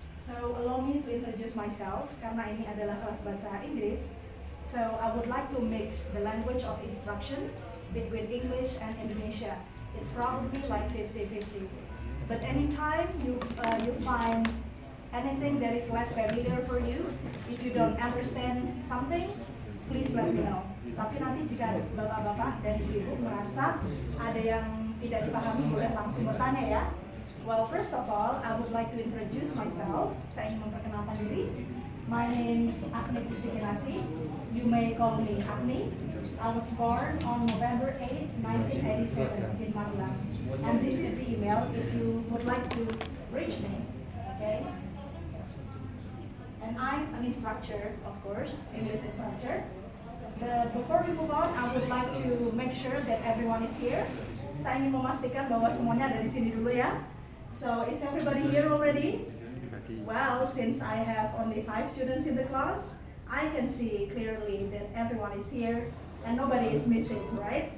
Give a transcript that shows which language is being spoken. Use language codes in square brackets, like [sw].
[id] So allow me to introduce myself karena ini adalah kelas bahasa Inggris. [en] So I would like to mix the language of instruction between English and Indonesia. It's probably like 50-50. But anytime you find anything that is less familiar for you, if you don't understand something, please let me know. [id] Tapi nanti jika bapak-bapak dan ibu-ibu merasa ada yang tidak dipahami, boleh langsung bertanya ya. [en] Well, first of all, I would like to introduce myself. [id] Saya ingin memperkenalkan diri. [en] My name is Agni Pustikinasi. You may call me Agni. I was born on November 8, 1987 in Magelang. And this is the email if you would like to reach me. Okay? And I'm an instructor, of course, English instructor. But before we move on, I would like to make sure that everyone is here. [id] Saya ingin memastikan bahwa semuanya ada di sini dulu ya. [en] So, is everybody here already? Well, since I have only 5 students in the class, I can see clearly that everyone is here and nobody is missing, right?